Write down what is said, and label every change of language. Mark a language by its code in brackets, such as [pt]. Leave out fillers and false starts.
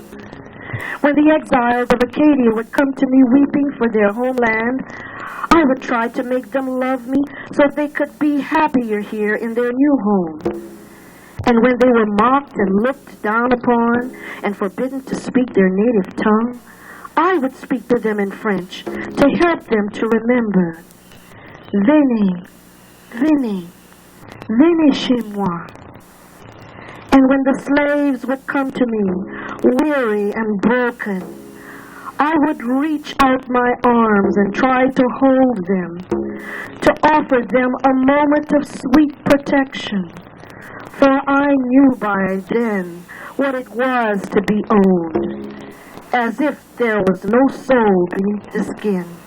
[en] When the exiles of Acadia would come to me weeping for their homeland, I would try to make them love me so they could be happier here in their new home. And when they were mocked and looked down upon and forbidden to speak their native tongue, I would speak to them in French to help them to remember. [fr] Venez, venez, venez chez moi. [en] And when the slaves would come to me, weary and broken, I would reach out my arms and try to hold them, to offer them a moment of sweet protection. For I knew by then what it was to be owned, as if there was no soul beneath the skin.